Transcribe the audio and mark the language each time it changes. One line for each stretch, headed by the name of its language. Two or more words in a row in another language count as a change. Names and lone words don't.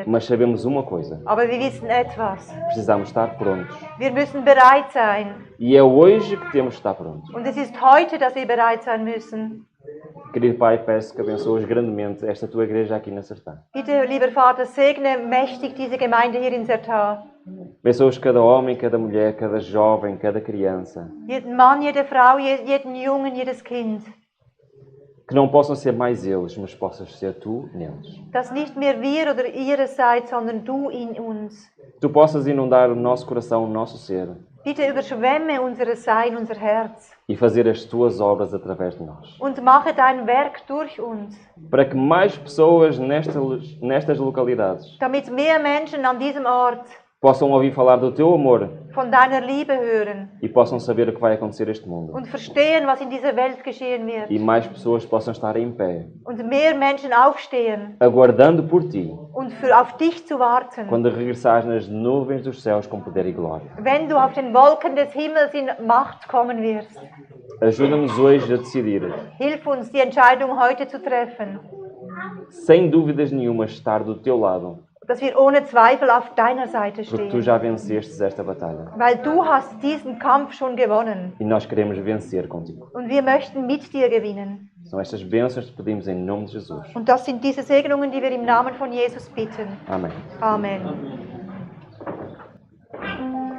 Portuguese: Mas sabemos uma coisa.
German: Aber wir wissen etwas.
Portuguese: Precisamos estar prontos.
German: Wir müssen bereit sein.
Portuguese: E é hoje que temos de estar prontos.
German: Und es ist heute, dass wir bereit sein müssen.
Portuguese: Querido Pai, peço que abençoes grandemente esta tua igreja aqui na Sertã.
German: Bitte, lieber Vater, segne mächtig diese Gemeinde hier in Sertã.
Portuguese: Abençoes cada homem, cada mulher, cada jovem, cada criança.
German: Jeden Mann, jede Frau, jeden Jungen, jedes Kind.
Portuguese: Que não possam ser mais eles, mas possas ser tu neles.
German: Dass nicht mehr wir oder ihr es seid, sondern du in uns.
Portuguese: Tu possas inundar o nosso coração, o nosso ser.
German: Bitte überschwemme unser Sein, unser Herz.
Portuguese: E fazer as tuas obras através de nós.
German: Und mache dein Werk durch uns.
Portuguese: Para que mais pessoas nestas localidades
German: Damit mehr Menschen an diesem Ort
Portuguese: possam ouvir falar do teu amor
German: von deiner Liebe hören
Portuguese: e possam saber o que vai acontecer neste mundo.
German: und verstehen, was in dieser Welt geschehen wird.
Portuguese: E mais pessoas possam estar em pé,
German: Und mehr Menschen aufstehen
Portuguese: aguardando por ti,
German: und auf dich zu warten.
Portuguese: quando regressares nas nuvens dos céus com poder e glória.
German: Wenn du auf den Wolken des Himmels in Macht kommen wirst.
Portuguese: Ajuda-nos hoje a decidir,
German: Hilf uns, die Entscheidung heute zu treffen.
Portuguese: sem dúvidas nenhuma, estar do teu lado,
German: Dass wir ohne Zweifel auf deiner Seite
Portuguese: porque tu
German: stehen.
Portuguese: já vencestes esta batalha.
German: Weil du hast diesen Kampf schon gewonnen.
Portuguese: E nós queremos vencer contigo.
German: Und wir möchten mit dir gewinnen.
Portuguese: São estas bênçãos que pedimos em nome de Jesus.
German: Und das sind diese Segnungen, die wir im Namen von Jesus bitten.
Portuguese: Amém.
German: Amen.